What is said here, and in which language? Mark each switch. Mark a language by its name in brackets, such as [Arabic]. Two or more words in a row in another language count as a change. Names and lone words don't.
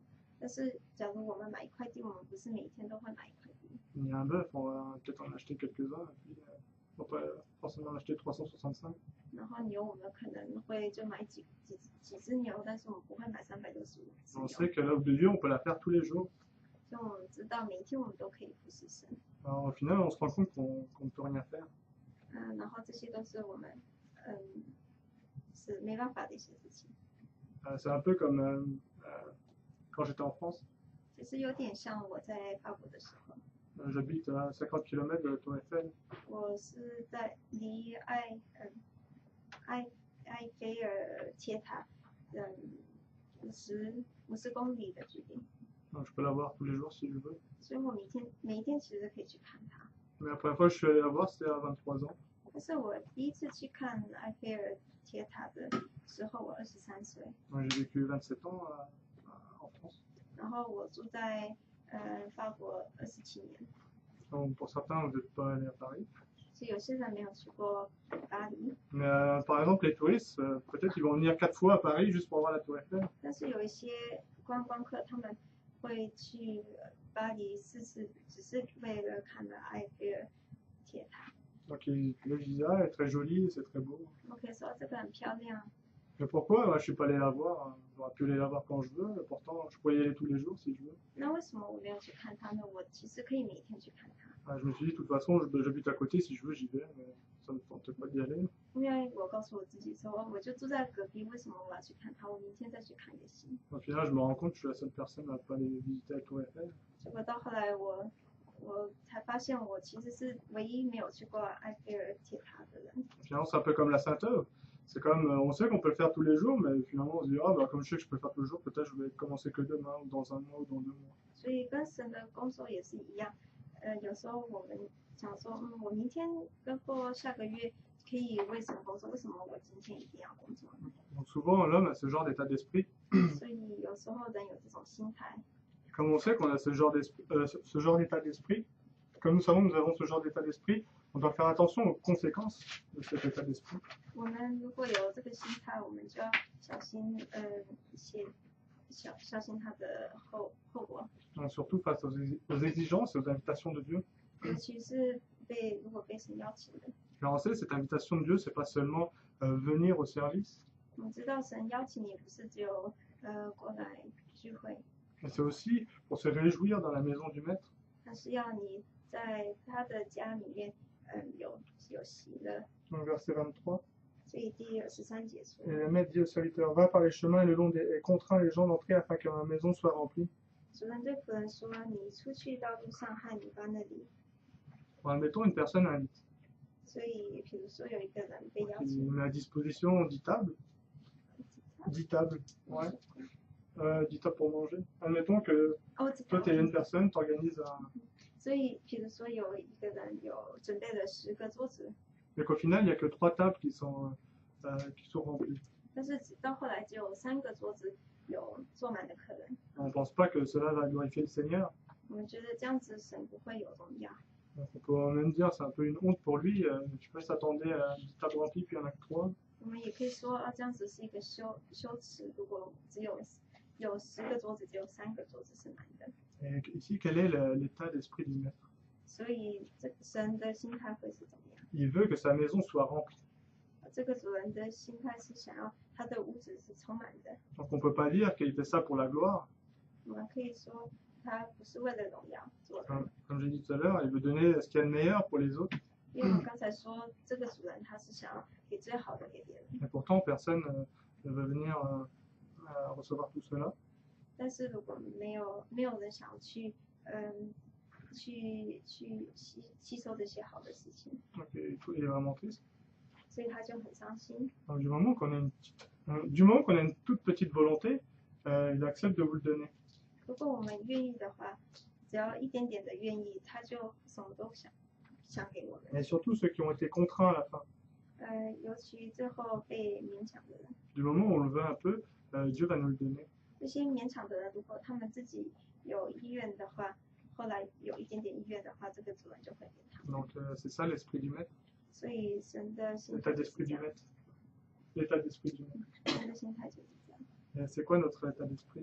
[Chinese] 但是假如我们买一块地，我们不是每一天都会买一块地。 [French] Il y a un bœuf, on va peut-être en acheter quelques-uns, et puis on va pas forcément en acheter 365. [Chinese] 然后牛，我们可能会就买几只牛，但是我们不会买365只 [French] On [Chinese] 牛。 [French] sait que l'œuvre de Dieu, on peut la faire tous les jours. [Chinese] 所以我们知道每一天我们都可以服侍神。 [French] Alors, au final, on se rend compte qu'on ne peut rien faire. [Chinese] 然后这些都是我们是没办法的一些事情。 [French] C'est un peu comme quand j'étais en France. [Chinese] 其实有点像我在法国的时候， [French] J'habite à 50 km de la Tour Eiffel. [Chinese] 我是在离埃菲尔铁塔50公里的距离， [French] Donc, je peux la voir tous les jours si je veux. [Chinese] 所以我每一天其实可以去看它。 [French] Mais la première fois que je suis allé la voir, c'était à 23 ans. [Chinese] 但是我第一次去看埃菲尔铁塔的时候，我23岁， [French] Donc, j'ai vécu 27 ans en France. [Chinese] 然后我住在法国27年， [French] Donc, pour certains, vous n'êtes pas allé à Paris. [Chinese] 所以有些人没有去过巴黎， [French] Mais par exemple, les touristes, peut-être ils vont venir 4 fois à Paris juste pour voir la Tour Eiffel. [Chinese] 但是有一些观光客他们会去巴黎4次，只是为了看了埃菲尔铁塔。 [French] Donc, le visa est très joli, c'est très beau. [Chinese] 我可以说这个很漂亮， [French] Mais pourquoi moi, je suis pas allé la voir? J'aurais pu aller la voir quand je veux. Pourtant, je pourrais y aller tous les jours si je veux. [Chinese] 那为什么我没有去看它呢？我其实可以每天去看它， [French] Je me suis dit, de toute façon, j'habite à côté, si je veux, j'y vais. Mais ça me tente pas d'y aller. [Chinese] 因为我告诉我自己说，我就住在隔壁，为什么我要去看它？我明天再去看也行。 [French] Au final, je me rends compte que je suis la seule personne à pas aller visiter la Tour Eiffel. [Chinese] 结果到后来我才发现，我其实是唯一没有去过埃菲尔铁塔的人。 [French] Finalement, c'est un peu comme la Sainte-Œuvre. C'est comme, on sait qu'on peut le faire tous les jours, mais finalement, on se dit, ah, bah, comme je sais que je peux le faire tous les jours, peut-être je vais commencer que demain, ou dans un mois, ou dans 2 mois. [Chinese] 所以跟神的工作也是一样，有时候我们想说，我明天跟过下个月可以为神工作，为什么我今天一定要工作呢？ [French] Donc souvent, l'homme a ce genre d'état d'esprit. [Chinese] 所以有时候人有这种心态。 [French] Comme on sait qu'on a ce genre d'état d'esprit, comme nous savons que nous avons ce genre d'état d'esprit, on doit faire attention aux conséquences de cet état d'esprit. [Chinese] 我们如果有这个心态，我们就要小心小心它的后果， [French] Donc, surtout face aux exigences et aux invitations de Dieu. [Chinese] 尤其是如果被神邀请的。 [French] Car on sait, cette invitation de Dieu, c'est pas seulement venir au service, [Chinese] 我们知道神邀请你不是只有过来聚会， [French] mais c'est aussi pour se réjouir dans la maison du Maître. [Chinese] 他是要你在他的家里面有喜乐。 [French] Donc, verset 23. [Chinese] 所以第13节说 [French] Et le Maître dit au serviteur, va par les chemins et le long et contraint les gens d'entrer afin que ma maison soit remplie. [Chinese] 主人对仆人说：“你出去到路上和你把那里。” [French] Bon, admettons, une personne invite. [Chinese] 所以，比如说有一个人被邀 [French] Il [Chinese] 请， [French] met à disposition 10 tables. 10 tables, ouais. 10 tables pour manger. Admettons que [Chinese] 哦，知 [French] toi, [Chinese] 道 [French] tu es une personne, tu organises un. [Chinese] 所以，比如说有一个人有准备了10个桌子， [French] Mais qu'au final, il n'y a que 3 tables qui sont remplies. [Chinese] 但是到后来只有3个桌子有坐满的客人。 [French] On ne pense pas que cela va glorifier le Seigneur. [Chinese] 我们觉得这样子神不会有荣耀。 [French] Donc, on peut même dire c'est un peu une honte pour lui. Je sais pas, s'attendait à 10 tables remplies, puis il n'y en a que 3. [Chinese] 我们也可以说这样子是一个羞耻。如果只有10个桌子，只有3个桌子是满的。 [French] Et ici, quel est l'état d'esprit du maître? [Chinese] 所以这神的心态会是怎么样？ [French] Il veut que sa maison soit remplie. [Chinese] 这个主人的心态是想要他的屋子是充满的。 [French] Donc on ne peut pas dire qu'il fait ça pour la gloire. [Chinese] 我们可以说他不是为了荣耀做的， [French] Comme j'ai dit tout à l'heure, il veut donner ce qu'il y a de meilleur pour les autres. [Chinese] 因为我们刚才说这个主人他是想要给最好的给别人， [French] Et pourtant, personne ne veut venir recevoir tout cela. [Chinese] 但是如果没有人想要去去吸收这些好的事情， [French] Donc il est vraiment triste. [Chinese] 所以他就很伤心。 [French] Donc, du moment qu'on a une toute petite volonté, il accepte de vous le donner. [Chinese] 如果我们愿意的话，只要一点点的愿意，他就什么都想给我们。 [French] Et surtout ceux qui ont été contraints à la fin. [Chinese] 尤其最后被勉强的人， [French] Du moment où on le veut un peu, Dieu va nous le donner. [Chinese] 这些勉强的人，如果他们自己有意愿的话，后来有一点点意愿的话，这个主人就会给他们。 [French] Donc c'est ça l'esprit du maître, [Chinese] 所以神的心 [French] l'état [Chinese] 态就是 [French] d'esprit [Chinese] 这 [French] du [Chinese] 样， [French] maître. L'état d'esprit du maître. [Chinese] 神的心态就是这样。 [French] Et c'est quoi notre état d'esprit?